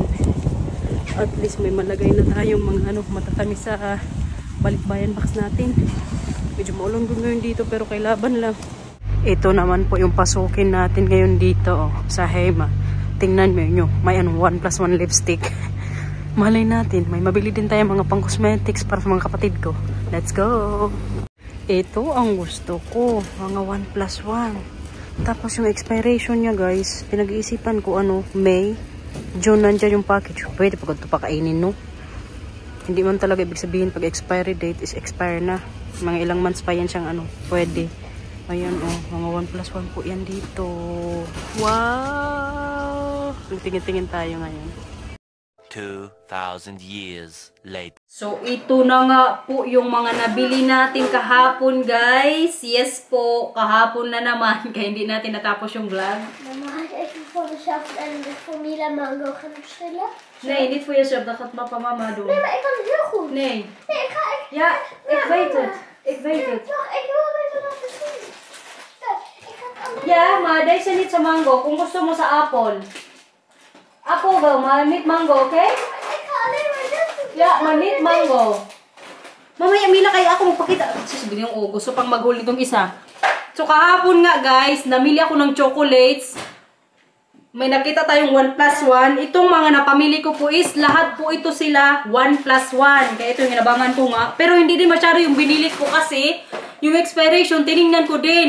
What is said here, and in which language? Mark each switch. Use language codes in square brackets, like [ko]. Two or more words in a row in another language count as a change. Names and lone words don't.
[tl] At least may malagay na tayong mga matatamis sa balikbayan box natin. Medyo maulong doon ngayon dito pero kay laban lang. Ito naman po yung pasukin natin ngayon dito sa Hema. Tingnan mo nyo, may 1+1 lipstick. Malay natin, may mabili din tayo mga pang cosmetics para sa mga kapatid ko. [en] Let's go! [tl] Ito ang gusto ko, mga 1+1. Tapos yung expiration niya guys, pinag-iisipan ko May, June nandiyan yung package. Pwede pag ito pakainin no? Hindi man talaga ibig sabihin pag [en] expiry date is expire [tl] na. Mga ilang months pa yan siyang pwede. Ayan mga 1+1 po yan dito. Wow! Tingin-tingin tayo ngayon. [en] 2,000 years later. [tl] So ito na nga po yung mga nabili natin kahapon guys. Yes po, kahapon na naman. Kaya hindi natin natapos yung vlog. [nl] Mama had even voor mezelf en de formule mango gaan verschillen. Nee, niet voor jezelf. Dat gaat papa mama doen. Nee, maar ik kan het heel goed. Nee. Nee, Ja, ik weet het. Ik weet het. Wacht, ik wil even laten zien. Kijk, ik ga het alleen. Ja, maar deze niet [tl] sa mango. Kung gusto mo sa apple. [nl] Apple wel, maar niet mango, oké? [en] Okay? [nl] Ik ga alleen maar dit doen. Ja, maar niet mango. [tl] Mamaya, Mila, kaya ako magpakita. Sasabihin yung gusto pang maghuli itong isa. So, kahapon nga, guys, namili ako ng chocolates. May nakita tayong 1+1. Itong mga napamili ko po is, lahat po ito sila 1+1. Kaya ito yung hinabangan ko nga. Pero hindi din masyado yung binili ko kasi, yung expiration, tinignan ko din.